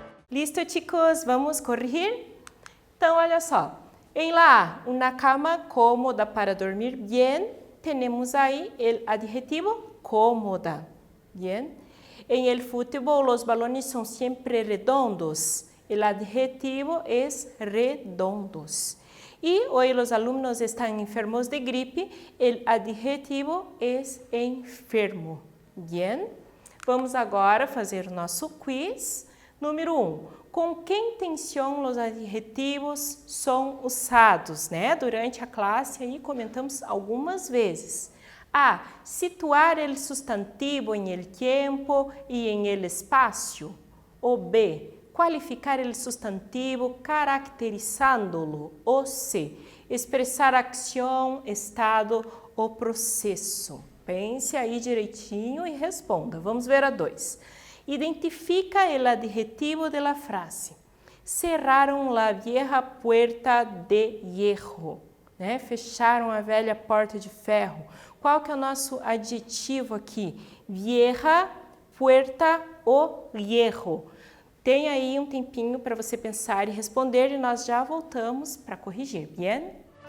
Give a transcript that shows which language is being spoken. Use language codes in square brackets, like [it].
[es] Listo, chicos? [pt] Vamos corrigir? Então, olha só. Em la A, uma [es] cama cómoda para dormir bien, [pt] temos aí o adjetivo cómoda. [es] Bien. En el fútbol, los balones son siempre redondos. El adjetivo es redondos. Y hoy los alumnos están enfermos de gripe. El adjetivo es enfermo. Bien? [pt] Vamos agora fazer o nosso quiz. Número 1. com que intenção os adjetivos são usados, né? Durante a classe aí comentamos algumas vezes. A. Situar o substantivo em el tiempo e em el espaço. Ou B. Qualificar o substantivo caracterizando-lo. Ou C. Expressar ação, estado ou processo. Pense aí direitinho e responda. Vamos ver a 2. Identifica o adjetivo de la frase. [es] Cerraram la vieja puerta de hierro. [pt] Né? Fecharam a velha porta de ferro. Qual que é o nosso adjetivo aqui? [es] Vieja puerta o hierro. [pt] Tem aí um tempinho para você pensar e responder e nós já voltamos para corrigir, bien?